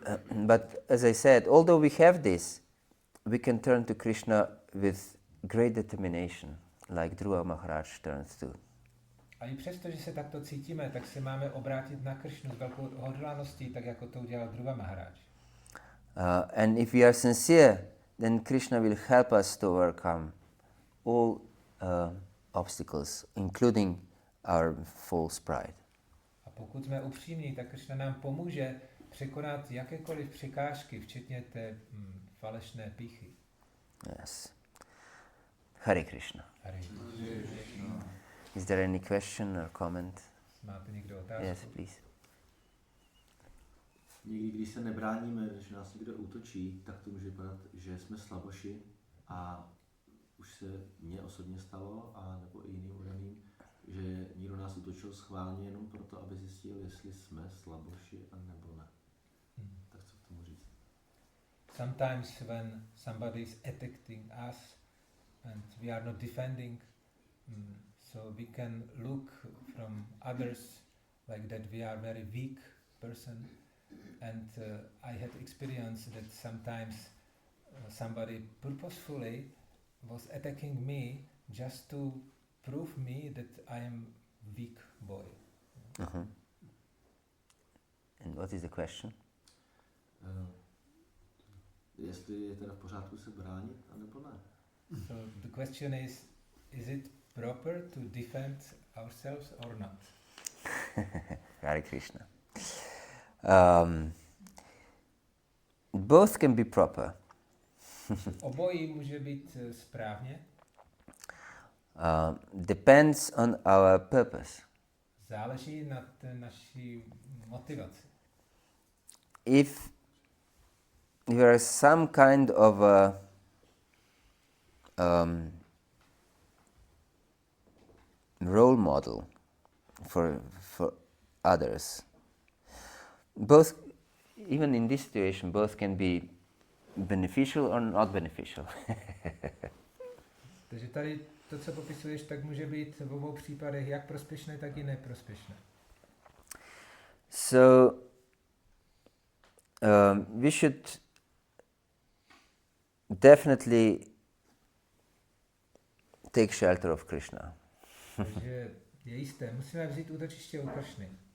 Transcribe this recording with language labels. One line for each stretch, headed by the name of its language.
English: But as I said, although we have this, we can turn to Krishna with great determination, like Dhruva Maharaj turns to.
Czech: A i přesto, že se takto cítíme, tak se máme obrátit na Krišnu s velkou odhodlaností, tak jako to udělal Dhruva Maharaj.
English: And if we are sincere, then Krishna will help us to overcome all obstacles, including our false pride.
Czech: A pokud jsme upřímní, tak Krišna nám pomůže překonat jakékoliv překážky, včetně té falešné pýchy.
English: Yes. Hare Krishna. Hare Krishna. Is there any question or comment?
Czech: Máte někdo otázku?
English: Yes, please.
Czech: Někdy, když se nebráníme, když nás někdo útočí, tak to může vypadat, že jsme slaboši a už se mně osobně stalo, a nebo i jiným udaným, že někdo nás útočil schválně jenom proto, aby zjistil, jestli jsme slaboši a nebo ne. Tak co k tomu říct?
English: Sometimes when somebody is attacking us and we are not defending, So we can look from others like that we are very weak person, and I had experience that sometimes somebody purposefully was attacking me just to prove me that I am weak boy. Uh-huh. And what is the question?
Czech: Jestli je teda v pořádku se bránit, anebo ne.
English: So the question is it proper to defend ourselves or not? Hare Krishna. Both can be proper.
Czech: Obojí může být správně.
English: Depends on our purpose.
Czech: Záleží na naší motivaci.
English: If you are some kind of a role model for others, both, even in this situation, both can be beneficial or not beneficial.
Czech: Takže tady to, co popisuješ, tak může být v obou případech jak prospěšné, tak i neprospěšné.
English: So we should definitely take shelter of Krishna.
Czech: Takže je jisté, musíme vzít útočiště u Kršny.